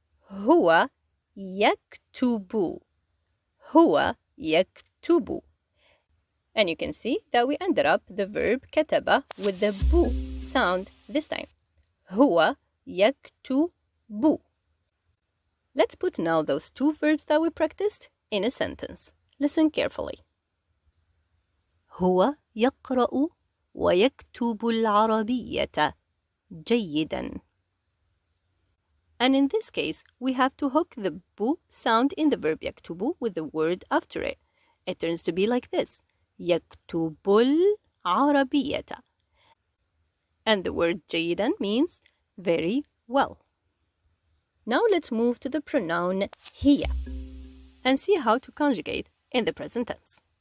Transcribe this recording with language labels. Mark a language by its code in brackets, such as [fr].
[ar] هو يكتب. هو يكتب. [en] And you can see that we ended up the verb كتب with the bu sound this time. [ar] هو يكتب. [en] Let's put now those two verbs that we practiced in a sentence. Listen carefully. [ar] هو يقرأ ويكتب العربية جيداً. [en] And in this case, we have to hook the bu sound in the verb يكتب with the word after it. It turns to be like this. [ar] يكتب العربية. [en] And the word جيدا means very well. Now let's move to the pronoun هي and see how to conjugate in the present tense.